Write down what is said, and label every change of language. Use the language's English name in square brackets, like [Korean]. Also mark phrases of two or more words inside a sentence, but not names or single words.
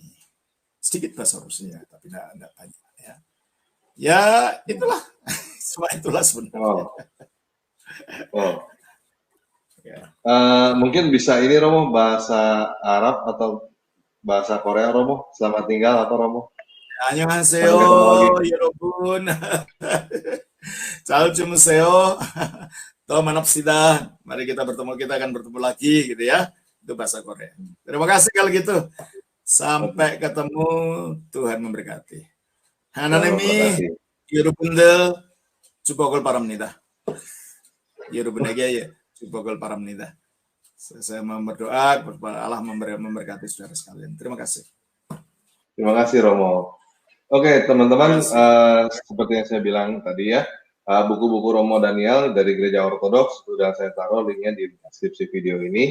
[Indonesian] Sedikit bahasa Rusia, tapi tidak banyak. Ya, itulah. Semua itulah sebenarnya. Mungkin bisa ini Romo, bahasa Arab atau bahasa Korea, Romo. Selamat tinggal atau Romo? [Korean] Annyeonghaseyo, 여러분. Ciao, 주무세요. 또 만납시다. [Indonesian] Mari kita akan bertemu lagi gitu ya. Itu bahasa Korea. Terima kasih kalau gitu. Sampai ketemu, Tuhan memberkati. [Korean] 하나님이 여러분들 축복을 바랍니다. 여러분에게 축복을 바랍니다. [Indonesian] Saya berdoa kepada Allah memberkati saudara sekalian. Terima kasih. Terima kasih Romo. Oke teman-teman, seperti yang saya bilang tadi ya, buku-buku Romo Daniel dari Gereja Ortodoks sudah saya taruh linknya di deskripsi video ini.